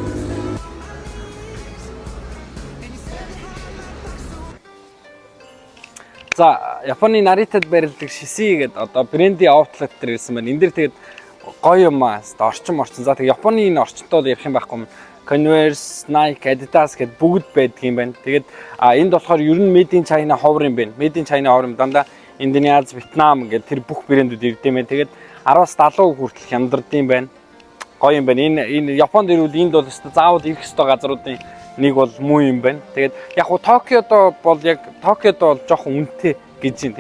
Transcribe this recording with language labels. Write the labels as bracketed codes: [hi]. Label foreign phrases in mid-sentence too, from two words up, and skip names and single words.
[mn] За, Японы Наритад барилдаг Shinsei гэдэг одоо брендийн outlet дээр ирсэн байна. Энд дэр тэгээд гоё юм аа. Орчин. За тэгээд Японы энэ орчинтой ярих юм байхгүй юм. Converse, Nike, Adidas гэдэг бүгд байдаг юм байна. Тэгээд энд болохоор ер нь [en] Made in China [mn] ховор юм байна. [en] Made in China [mn] ховор юм дандаа Индонез, Вьетнам гэдэг тэр бүх брэндүүд ирдэг юм байна. Тэгээд 10-70% хүртэл хямдардаг юм байна. Гоё юм байна. Энэ Японд ирвэл энд бол заавал ирэх ёстой газруудын нэг бол муу юм байна. Тэгээд яг хуу Токиод бол жоохон үнэтэй гэж юм.